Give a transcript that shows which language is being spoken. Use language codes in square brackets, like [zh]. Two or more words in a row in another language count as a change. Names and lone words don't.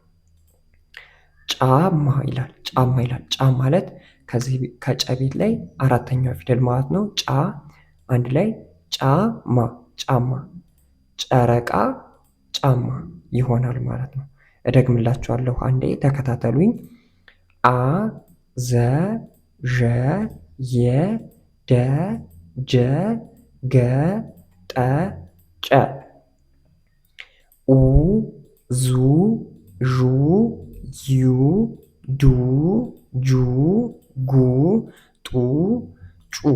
[am] ጫማ ይላል። ጫማ ይላል። ጫ ማለት ከዚህ ከጨ ቤት ላይ አራተኛው ፊደል ማለት ነው። ጫ አንድ ላይ ጫማ ጫማ። ጨረቃ ጫማ ይሆናል ማለት ነው። እደግምላችኋለሁ አንዴ ተከታተሉኝ። አ ዘ ዠ የ ደ ጀ ገ ጠ ጨ ኡ ዙ ዡ ዩ ዱ ጁ ጉ ጡ ጩ